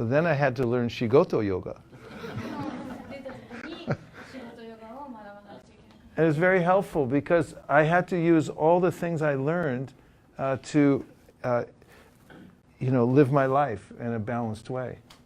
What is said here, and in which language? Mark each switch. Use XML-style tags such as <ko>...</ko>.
<en>So then I had to learn Shigoto yoga.</en> <ja>出た時に仕事ヨガを学ばなくちゃいけなかった。</ja> <en>And it was very helpful because I had to use all the things I learned to live my life in a balanced way.</en>